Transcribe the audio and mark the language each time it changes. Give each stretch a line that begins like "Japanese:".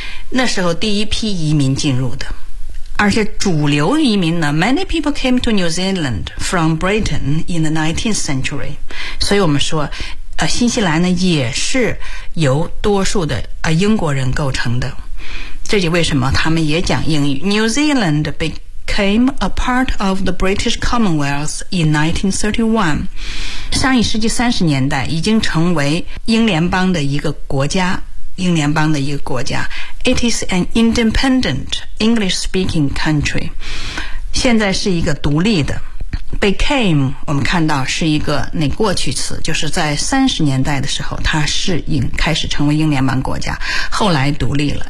Chinese: 那时候第一批移民进入的，而且主流移民呢
English: ，Many people came to New Zealand from Britain in the 19th century。
Chinese: 所以我们说，新西兰呢也是由多数的英国人构成的。这就为什么他们也讲英语。
English: New Zealand became a part of the British Commonwealth in 1931。
Chinese: 上一世纪三十年代已经成为英联邦的一个国家，英联邦的一个国家。
English: It is an independent English-speaking country.
Chinese: 现在是一个独立的。 Became, 我们看到是一个那过去词，就是在30年代的时候，它是开始成为英联邦国家，后来独立了。